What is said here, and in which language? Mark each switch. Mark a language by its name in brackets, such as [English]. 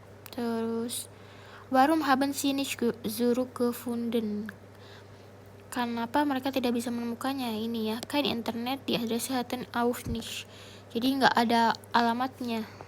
[Indonesian] Terus [German] warum haben sie nicht zurückgefunden? [Indonesian] Kenapa mereka tidak bisa menemukannya? Ini ya, [German] kein Internet, die Adresse hatten auch nicht. [Indonesian] Jadi nggak ada alamatnya.